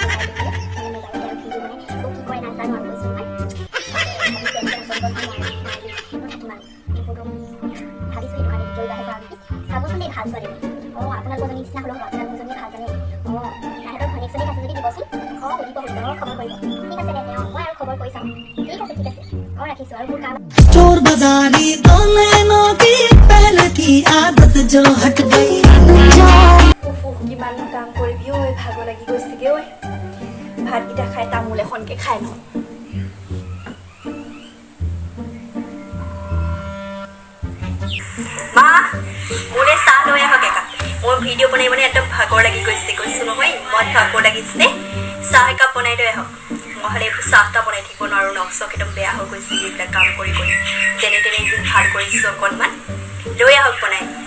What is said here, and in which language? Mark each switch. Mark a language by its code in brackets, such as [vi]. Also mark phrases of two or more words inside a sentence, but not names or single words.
[as] নাজানো আৰু কৈছোঁ নহয় ভাবিছোঁ সেইটো কাৰণে ভিডিঅ' বাঢ়িব আৰু চাবচোন দেই ভাল ছোৱালী আপোনালোকৰজনী নিচিনা হ'লেও আপোনালোকৰজনীয়ে ভাল জানে তাহাঁতৰ ভনীয়েকজনী আছে যদি দিবচোন সুধিব খবৰ কৰিব ঠিক আছে দে মই আৰু খবৰ কৰি চাম ঠিক আছে ৰাখিছোঁ আৰু মোৰ কাম [hi] चोर बाजारी दो नैनों की पहले की आदत जो हट गई [as] কিমাননো কাম কৰিবি ভাগৰ লাগি গৈছেগৈ ভাতকেইটা খাই তামোল এখনকে খাই লওঁ মা মোলে চাহ লৈ আহক একাপ মোৰ ভিডিঅ' বনাই একদম ভাগৰ লাগি গৈছে কৈছোঁ নহয় ইমান ভাগৰ লাগিছে চাহ একাপ বনাই লৈ আহক নহ'লে এইবোৰ চাহটা বনাই থাকিব নোৱাৰোঁ নখ চখ একদম বেয়া হৈ গৈছে এইবিলাক কাম কৰি যেনে তেনে একদম ভাল কৰিছোঁ অকণমান লৈ আহক বনাই